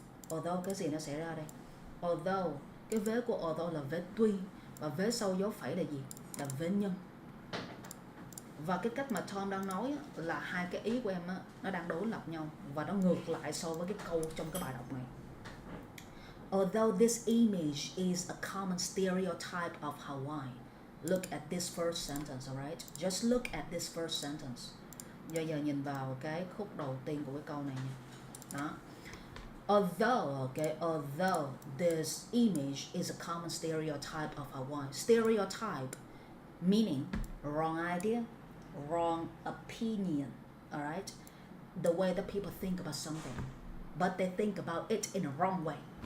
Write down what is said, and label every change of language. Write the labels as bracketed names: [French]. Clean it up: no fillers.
[Vietnamese] Although cái gì nó xảy ra đây? Although, cái vế của although là vế tuy, và vế sau dấu phẩy là gì? Là vế nhân. Và cái cách mà Tom đang nói là hai cái ý của em nó đang đối lập nhau và nó ngược lại so với cái câu trong cái bài đọc này. [English] Although this image is a common stereotype of Hawaii. Look at this first sentence, alright? Just look at this first sentence. [Vietnamese] Giờ nhìn vào cái khúc đầu tiên của cái câu này nha. Đó. [English] Although this image is a common stereotype of Hawaii. Stereotype meaning wrong idea, wrong opinion, alright? The way that people think about something, but they think about it in a wrong way.